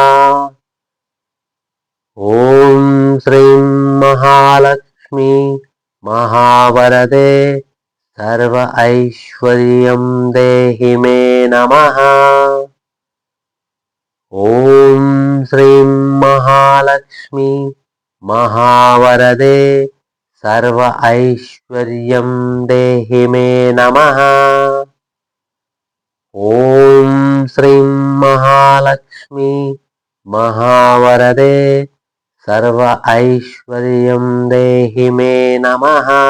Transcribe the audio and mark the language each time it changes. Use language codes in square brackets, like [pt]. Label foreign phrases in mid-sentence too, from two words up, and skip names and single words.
[sa] ఓం శ్రీం మహాలక్ష్మి మహావరదే సర్వ ఐశ్వర్యం దేహి మే నమః. ఓం శ్రీం మహాలక్ష్మి మహావరదే सर्व ऐश्वर्यं देहि मे नमः। ॐ श्रीं महालक्ष्मी महावरदे सर्व ऐश्वर्यं देहि मे नमः।